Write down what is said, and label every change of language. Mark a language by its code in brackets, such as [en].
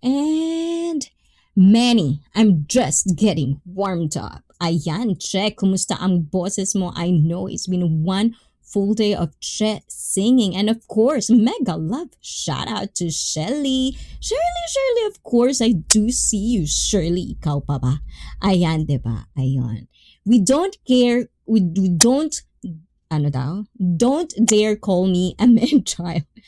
[en] And Manny, I'm just getting warmed up. [tl] Ayan, Che, kumusta ang boses mo? [en] I know it's been one full day of Che singing. And of course, mega love. Shout out to Shelly. Shirley, of course, I do see you. [tl] Shirley, ikaw pa ba? Ayan, diba? Ayan. [en] We don't care. We don't, don't dare call me a man-child.